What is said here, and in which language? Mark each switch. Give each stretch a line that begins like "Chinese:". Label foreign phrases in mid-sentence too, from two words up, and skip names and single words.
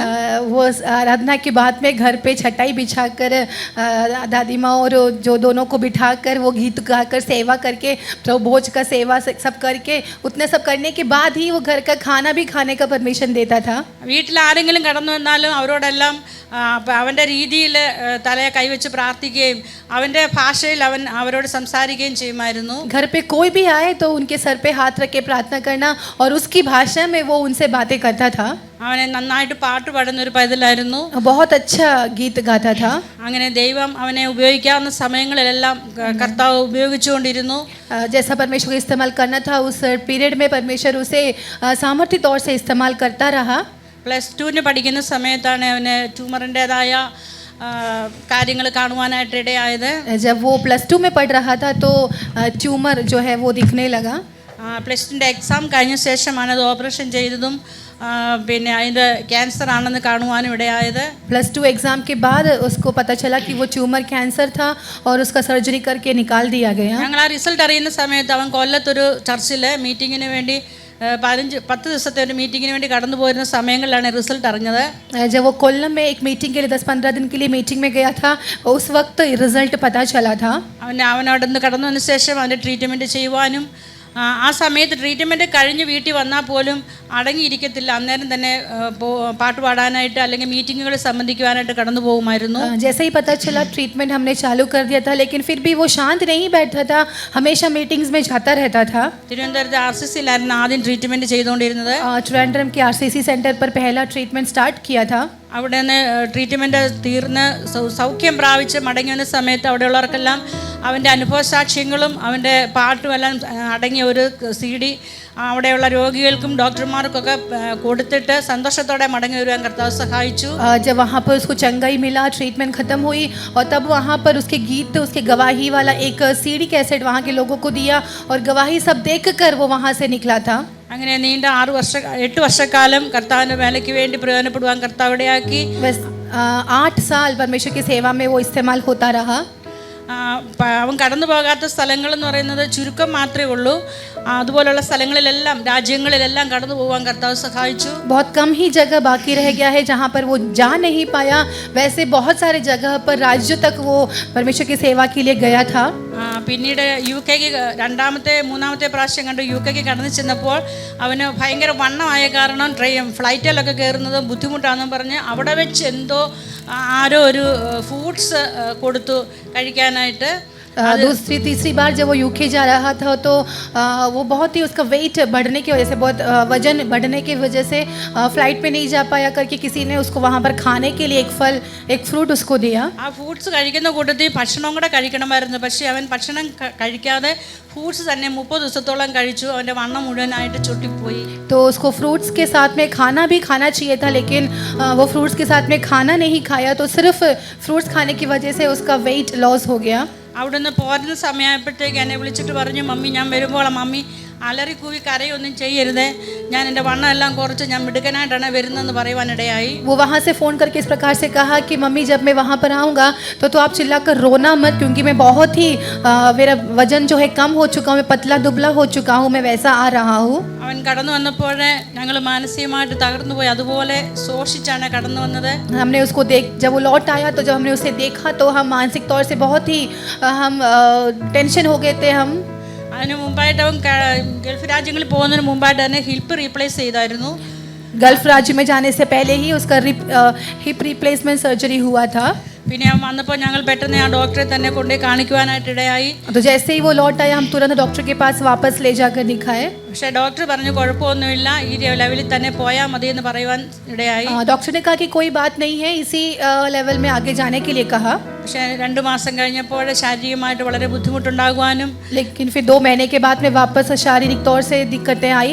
Hindi: वो आराधना के बाद में घर पे छटाई बिछाकर दादी माँ और जो दोनों को बिठाकर वो गीत गाकर सेवा करके प्रभु भोज का सेवा सब करके उतने सब करने के बाद ही वो घर का खाना भी खाने का परमिशन देता था.
Malayalam: വീട്ടിൽ ആരെങ്കിലും കടന്നു വന്നാലും അവരോടെല്ലാം അവൻ്റെ രീതിയിൽ തലയെ കൈവച്ച് പ്രാർത്ഥിക്കുകയും അവൻ്റെ ഭാഷയിൽ അവൻ അവരോട് സംസാരിക്കുകയും ചെയ്യുമായിരുന്നു.
Hindi: घर पे कोई भी आए तो उनके सर पे हाथ रख के प्रार्थना करना और उसकी भाषा में वो उनसे बातें करता था.
Malayalam: അവനെ നന്നായിട്ട് പാട്ട് പാടുന്ന ഒരു പൈതലായിരുന്നു.
Hindi: बहुत अच्छा गीत गाता था.
Malayalam: അങ്ങനെ ദൈവം അവനെ ഉപയോഗിക്കാവുന്ന സമയങ്ങളിലെല്ലാം കർത്താവ് ഉപയോഗിച്ചുകൊണ്ടിരുന്നു.
Hindi: जैसा परमेश्वर को इस्तेमाल करना था उस पीरियड में परमेश्वर उसे सामर्थ्य तौर से इस्तेमाल करता रहा.
Malayalam: +2 പഠിക്കുന്ന സമയത്താണ് അവന് ട്യൂമറിൻ്റെതായ കാര്യങ്ങൾ കാണുവാനായിട്ട് ഇടയായത്.
Hindi: जब वो +2 में पढ़ रहा था तो ट्यूमर जो है वो दिखने लगा.
Malayalam: +2 എക്സാം കഴിഞ്ഞ ശേഷമാണ് അത് ഓപ്പറേഷൻ ചെയ്തതും പിന്നെ അതിൻ്റെ ക്യാൻസർ ആണെന്ന് കാണുവാനും ഇടയായത്.
Hindi: +2 एग्ज़ाम के बाद उसको पता चला कि वो ट्यूमर कैंसर था और उसका सर्जरी करके निकाल दिया गया.
Malayalam: ഞങ്ങൾ ആ റിസൾട്ട് അറിയുന്ന സമയത്ത് അവൻ കൊല്ലത്തൊരു ചർച്ചിൽ മീറ്റിങ്ങിന് വേണ്ടി 10 ദിവസത്തെ ഒരു മീറ്റിങ്ങിന് വേണ്ടി കടന്നു പോയിരുന്ന സമയങ്ങളിലാണ് റിസൾട്ട് അറിഞ്ഞത്.
Hindi: जब वो कोल्लम में एक मीटिंग के लिए 10-15 दिन के लिए मीटिंग में गया था, उस वक्त रिजल्ट पता चला था.
Malayalam: അവനവിടെ നിന്ന് കടന്നു വന്ന ശേഷം അവൻ്റെ ട്രീറ്റ്മെൻറ്റ് ചെയ്യുവാനും ആ സമയത്ത് ട്രീറ്റ്മെൻറ്റ് കഴിഞ്ഞ് വീട്ടിൽ വന്നാൽ പോലും അടങ്ങിയിരിക്കത്തില്ല. അന്നേരം തന്നെ പാട്ട് പാടാനായിട്ട് അല്ലെങ്കിൽ മീറ്റിങ്ങുകളിൽ സംബന്ധിക്കുവാനായിട്ട് കടന്നു പോകുമായിരുന്നു.
Hindi: जैसे ही पता चला ट्रीटमेंट हमने चालू कर दिया था, लेकिन फिर भी वो शांत नहीं बैठता था, हमेशा मीटिंग्स में जाता रहता था.
Malayalam: തിരുവനന്തപുരത്ത് RCCയിലായിരുന്നു ആദ്യം ട്രീറ്റ്മെൻറ്റ് ചെയ്തുകൊണ്ടിരുന്നത്.
Hindi: ट्रिवेंड्रम के RCC सेंटर पर पहला
English: treatment start
Hindi: किया था.
Malayalam: അവിടെ നിന്ന് ട്രീറ്റ്മെൻറ്റ് തീർന്ന് സൗഖ്യം പ്രാപിച്ച് മടങ്ങി വന്ന സമയത്ത് അവിടെയുള്ളവർക്കെല്ലാം അവൻ്റെ അനുഭവസാക്ഷ്യങ്ങളും അവൻ്റെ പാട്ടുമെല്ലാം അടങ്ങിയ ഒരു CD അവിടെയുള്ള രോഗികൾക്കും ഡോക്ടർമാർക്കൊക്കെ കൊടുത്തിട്ട് സന്തോഷത്തോടെ മടങ്ങി വരുവാൻ കർത്താവ് സഹായിച്ചു.
Hindi: जब वहाँ पर उसको चंगाई मिला, ट्रीटमेंट ख़त्म हुई और तब वहाँ पर उसके गीत, उसके गवाही वाला एक CD कैसेट वहाँ के लोगों को दिया और गवाही सब देखकर वो वहाँ से निकला था.
Malayalam: അങ്ങനെ നീണ്ട 8 വർഷക്കാലം കർത്താവിൻ്റെ വേലയ്ക്ക് വേണ്ടി പ്രയോജനപ്പെടുവാൻ കർത്താവ് ഇടയാക്കി.
Hindi: 8 साल परमेश्वर की सेवा में वो इस्तेमाल होता रहा.
Malayalam: അവൻ കടന്നു പോകാത്ത സ്ഥലങ്ങളെന്ന് പറയുന്നത് ചുരുക്കം മാത്രമേ ഉള്ളൂ. അതുപോലുള്ള സ്ഥലങ്ങളിലെല്ലാം രാജ്യങ്ങളിലെല്ലാം കടന്നു പോകാൻ കർത്താവ് സഹായിച്ചു.
Hindi: बहुत कम ही जगह बाकी रह गया है जहाँ पर वो जा नहीं पाया, वैसे बहुत सारे जगह पर राज्यों तक वो परमेश्वर की सेवा के लिए गया था.
Malayalam: പിന്നീട് UK രണ്ടാമത്തെ മൂന്നാമത്തെ പ്രാവശ്യം കണ്ട് UK കടന്നു ചെന്നപ്പോൾ അവന് ഭയങ്കര വണ്ണമായ കാരണം ഫ്ലൈറ്റിലൊക്കെ കയറുന്നത് ബുദ്ധിമുട്ടാണെന്ന് പറഞ്ഞ് അവിടെ വെച്ച് എന്തോ ആരോ ഒരു ഫ്രൂട്ട്സ് കൊടുത്തു കഴിക്കാനായിട്ട്.
Hindi: दूसरी तीसरी बार जब वो यूके जा रहा था तो वो बहुत ही उसका वेट बढ़ने की वजह से, बहुत वजन बढ़ने की वजह से फ्लाइट में नहीं जा पाया करके किसी ने उसको वहाँ पर खाने के लिए एक फल, एक फ्रूट उसको दिया.
Malayalam: ആ ഫ്രൂട്ട്സ് കഴിക്കുന്ന കൂട്ടത്തിൽ ഭക്ഷണവും കൂടെ കഴിക്കണമായിരുന്നു. പക്ഷേ അവൻ ഭക്ഷണം കഴിക്കാതെ ഫ്രൂട്ട്സ് തന്നെ 30 ദിവസത്തോളം കഴിച്ചു. അവൻ്റെ വണ്ണം മുഴുവനായിട്ട് ചുട്ടിപ്പോയി.
Hindi: तो उसको फ्रूट्स के साथ में खाना भी खाना चाहिए था, लेकिन वो फ्रूट्स के साथ में खाना नहीं खाया, तो सिर्फ फ्रूट्स खाने की वजह से उसका
English: weight loss
Hindi: हो गया.
Malayalam: അവിടുന്ന് പോരുന്ന സമയമായപ്പോഴത്തേക്ക് എന്നെ വിളിച്ചിട്ട് പറഞ്ഞു, മമ്മി ഞാൻ വരുമ്പോൾ മമ്മി അലറി കൂവി കരയൊന്നും ചെയ്യരുത്, ഞാൻ എൻ്റെ വണ്ണം എല്ലാം കുറച്ച് ഞാൻ മിടുക്കനായിട്ടാണ് വരുന്നതെന്ന് പറയുവാനിടയായി.
Hindi: वो वहाँ से फ़ोन करके इस प्रकार से कहा कि मम्मी जब मैं वहाँ पर आऊँगा तो आप चिल्लाकर रोना मत, क्योंकि मैं बहुत ही मेरा वजन जो है कम हो चुका हूँ, मैं पतला दुबला हो चुका हूँ, मैं वैसा आ रहा हूँ.
Malayalam: അവൻ കടന്നു വന്നപ്പോൾ ഞങ്ങൾ മാനസികമായിട്ട് തകർന്നു പോയി. അതുപോലെ ശോഷിച്ചാണ് കടന്നു വന്നത്.
Hindi: हमने उसको जब वो लौट आया तो जब हमने उसे देखा तो हम मानसिक तौर से बहुत ही हम टेंशन हो गए थे. हम
Malayalam: അതിന് മുമ്പായിട്ട് അവൻ ഗൾഫ് രാജ്യങ്ങളിൽ പോകുന്നതിന് മുമ്പായിട്ട് തന്നെ
English: hip replace
Malayalam: ചെയ്തായിരുന്നു.
Hindi: गल्फ राज्य में जाने से पहले ही उसका
English: hip replacement surgery
Hindi: हुआ था.
Malayalam: പിന്നെ അവൻ വന്നപ്പോൾ ഞങ്ങൾ പെട്ടെന്ന് ആ ഡോക്ടറെ തന്നെ കൊണ്ടുപോയി കാണിക്കുവാനായിട്ട് ഇടയായി.
Hindi: तो जैसे ही वो लौट आया हम तुरंत डॉक्टर के पास वापस ले जाकर दिखाए.
Malayalam: പക്ഷേ ഡോക്ടർ പറഞ്ഞു കുഴപ്പമൊന്നുമില്ല, ഈ ലെവലിൽ തന്നെ പോയാൽ മതി എന്ന് പറയുവാൻ ഇടയായി.
Hindi: डॉक्टर ने कहा कि कोई बात नहीं है, इसी लेवल में आगे जाने के लिए कहा.
Malayalam: പക്ഷേ 2 മാസം കഴിഞ്ഞപ്പോൾ ശാരീരികമായിട്ട് വളരെ ബുദ്ധിമുട്ടുണ്ടാകുവാനും,
Hindi: लेकिन फिर 2 महीने के बाद में वापस शारीरिक तौर से दिक्कतें आई